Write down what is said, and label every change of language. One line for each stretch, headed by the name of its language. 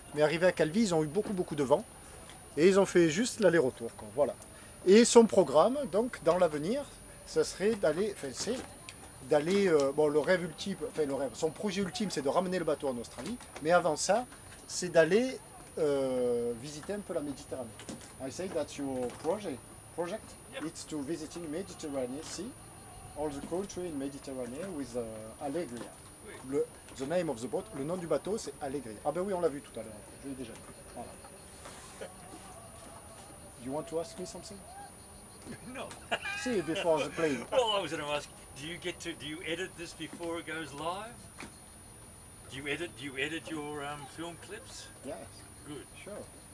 French: Mais arrivés à Calvi, ils ont eu beaucoup de vent. Et ils ont fait juste l'aller-retour. Voilà. Et son programme, donc, dans l'avenir, ça serait d'aller... Enfin, c'est d'aller... bon, le rêve ultime... Enfin, le rêve... Son projet ultime, c'est de ramener le bateau en Australie. Mais avant ça, c'est d'aller visiter un peu la Méditerranée.
English: I say that's your project. Yep. It's to visiting Mediterranean Sea, all the country in Mediterranean with Allegria.
French: Oui.
English: The name of the boat,
French: le nom du bateau, c'est Allegria. Ah ben oui, on l'a vu tout à l'heure. Je l'ai déjà vu. Voilà.
English: You want to ask me something? No. See before the plane. Well, I was going to ask, do you edit this before it goes live? Do you edit your film clips? Yes, Good. sure.